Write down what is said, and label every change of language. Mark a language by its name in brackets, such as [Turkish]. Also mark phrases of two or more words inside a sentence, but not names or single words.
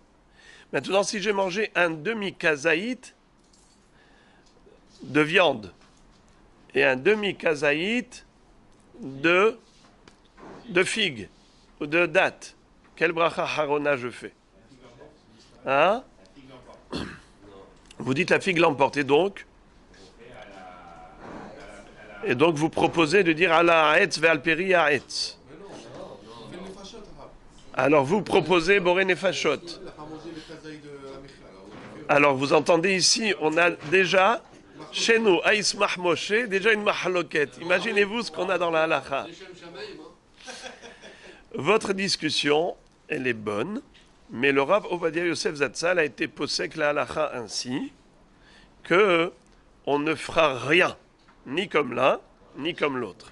[French] Maintenant, si j'ai mangé un demi-kazaït de viande et un demi-kazaït de figues ou de dattes, quel [Hebrew] ברכה אחרונה [French] je fais? Hein? Vous dites la figue l'emporte, et donc vous proposez de dire [Hebrew] על העץ ועל פרי העץ. [French] Alors vous proposez [Hebrew] בורא נפשות. [French] Alors vous entendez ici, on a déjà chez nous, à Ismach Moshe, déjà une mahaloket. Imaginez-vous ce qu'on a dans la halakha. Votre discussion, elle est bonne, mais le Rav Ovadia Yosef Zatzal a été posek la halakha ainsi que on ne fera rien, ni comme l'un, ni comme l'autre.